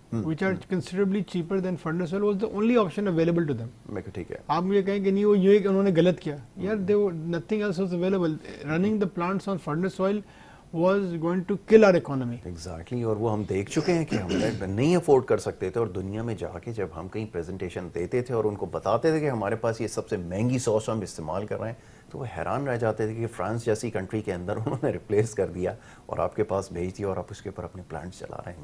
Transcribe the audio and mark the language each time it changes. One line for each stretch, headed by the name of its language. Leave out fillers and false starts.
English: Which are considerably cheaper than furnace oil was the only option available to them.
Urdu: ٹھیک ہے. آپ مجھے کہیں کہ نہیں وہ یہ کہ انہوں نے غلط کیا.
English: یار nothing else was available. Running the plants on furnace oil was going to kill our economy. Exactly.
Urdu: اور وہ ہم دیکھ چکے ہیں کہ ہم نہیں افورڈ کر سکتے تھے, اور دنیا میں جا کے جب ہم کہیں پریزنٹیشن دیتے تھے اور ان کو بتاتے تھے کہ ہمارے پاس یہ سب سے مہنگی سوس ہم استعمال کر رہے ہیں, تو وہ حیران رہ جاتے تھے کہ فرانس جیسی کنٹری کے اندر انہوں نے ریپلیس کر دیا اور آپ کے پاس بھیج دیا اور آپ اس کے اوپر اپنے پلانٹ چلا رہے ہیں.